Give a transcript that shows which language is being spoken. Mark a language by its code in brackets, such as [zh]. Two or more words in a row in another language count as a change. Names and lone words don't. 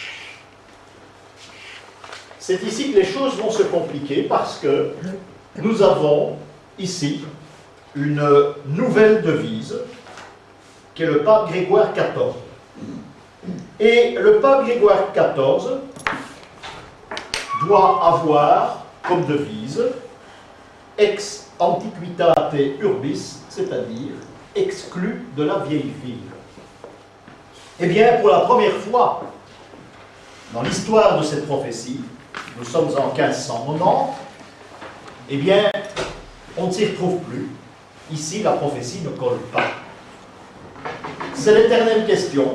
[fr] C'est ici que les choses vont se compliquer parce que nous avons ici une nouvelle devise qui est le pape Grégoire XIV. Et le pape Grégoire XIV doit avoir comme devise [la] ex antiquitate urbis, [fr] c'est-à-dire exclu de la vieille ville. Eh bien, pour la première fois dans l'histoire de cette prophétie, nous sommes en 1590, eh bien, on ne s'y retrouve plus. Ici, la prophétie ne colle pas. C'est l'éternelle question.